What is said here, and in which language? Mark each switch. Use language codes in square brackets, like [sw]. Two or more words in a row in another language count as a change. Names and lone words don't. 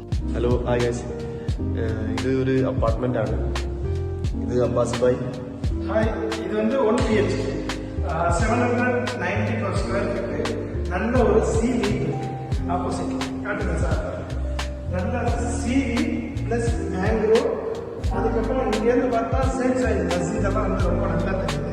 [en] hello hi guys, [ml] ഇത് ഒരു അപ്പാർട്ട്മെന്റ് ആണ്. ഇത് അബ്ബാസ് ഭായ്. [ta] ഹായ്, ഇത് வந்து 1 BHK 790 [en] per square feet. [ta] நல்ல ஒரு [en] sea view opposite [ta] காட்டுங்க சார். நல்ல [en] sea view plus mangrove. [ta] அதுக்கப்புறம் இங்கேருந்து பார்த்தா [en] same size [ta] மஸ்ஜிதெல்லாம் வந்து ரொம்ப நல்லா தெரியுது.